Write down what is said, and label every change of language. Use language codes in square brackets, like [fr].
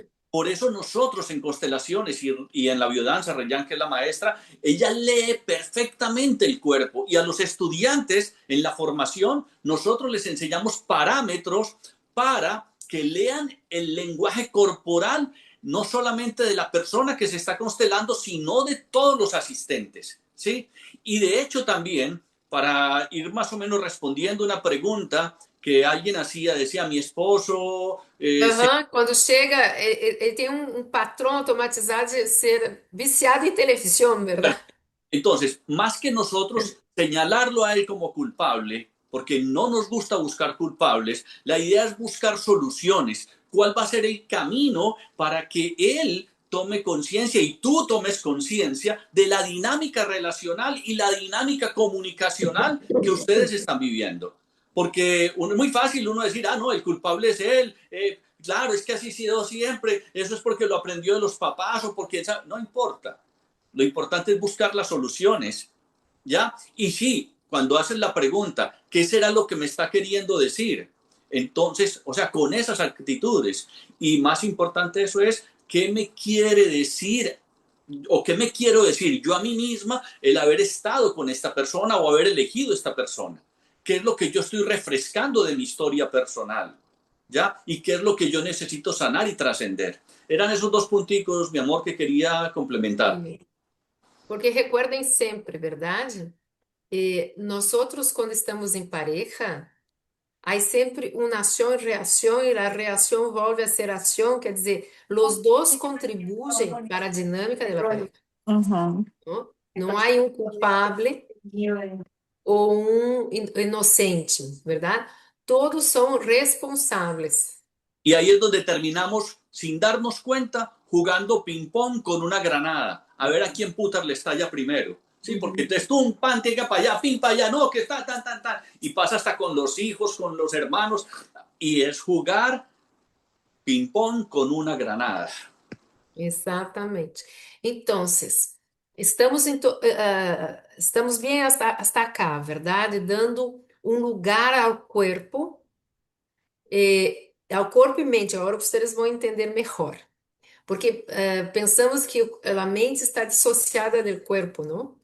[es] Por eso nosotros en constelaciones y en la biodanza, Reyán, que es la maestra, ella lee perfectamente el cuerpo y a los estudiantes en la formación nosotros les enseñamos parámetros para que lean el lenguaje corporal, no solamente de la persona que se está constelando, sino de todos los asistentes, ¿sí? Y de hecho también, para ir más o menos respondiendo una pregunta que alguien hacía, decía, mi esposo [pt] Aham, quando chega, ele tem um patrão automatizado de ser viciado em televisão, verdade? [es] entonces, más que nosotros señalarlo a él como culpable, porque no nos gusta buscar culpables, la idea es buscar soluciones. ¿Cuál va a ser el camino para que él tome conciencia y tú tomes conciencia de la dinámica relacional y la dinámica comunicacional que ustedes están viviendo. Porque es muy fácil uno decir, ah, no, el culpable es él, claro, es que así ha sido siempre, eso es porque lo aprendió de los papás o porque no importa. Lo importante es buscar las soluciones, ¿ya? Y sí, cuando haces la pregunta, ¿qué será lo que me está queriendo decir? Entonces, o sea, con esas actitudes, y más importante eso es, ¿qué me quiere decir o qué me quiero decir yo a mí misma el haber estado con esta persona o haber elegido esta persona? ¿Qué es lo que yo estoy refrescando de mi historia personal? ¿Ya? ¿Y qué es lo que yo necesito sanar y trascender? Eran esos dos punticos, mi amor, que quería complementar. Sí. [pt] Porque recuerdem sempre, verdade? Nós outros, quando estamos em pareja, há sempre uma ação e reação, e a reação volve a ser ação, quer dizer, os dois contribuem para a dinâmica da pareja, Uhum. não? Não há um culpado ou um inocente, verdade? Todos são responsáveis. [es] Y ahí es donde terminamos, sin darnos cuenta, jugando ping-pong con una granada. A ver a quién putas le estalla primero. Sí, porque entonces tú un pan, tega para allá, pin para allá, no, que está tan, tan, tan. Y pasa hasta con los hijos, con los hermanos. Y es jugar ping-pong con una granada. [pt] Exatamente. Então, estamos bem hasta cá, verdade? Dando um lugar ao corpo e mente. Agora vocês vão entender melhor. Porque pensamos que a mente está dissociada do corpo, não?